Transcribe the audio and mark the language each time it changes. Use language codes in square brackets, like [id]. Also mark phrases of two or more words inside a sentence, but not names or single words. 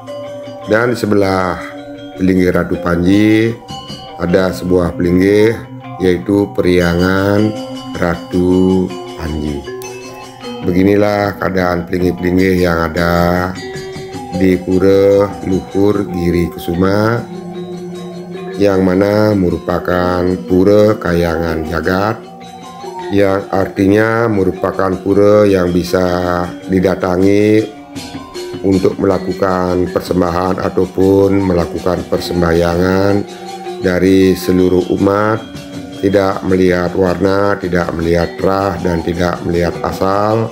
[id] Dan di sebelah pelinggih Ratu Panji ada sebuah pelinggih yaitu Periangan Ratu Panji. Beginilah keadaan pelinggih-pelinggih yang ada di Pura Luhur Giri Kusuma, yang mana merupakan pura kayangan jagat, yang artinya merupakan pura yang bisa didatangi untuk melakukan persembahan ataupun melakukan persembahyangan dari seluruh umat, tidak melihat warna, tidak melihat rah, dan tidak melihat asal.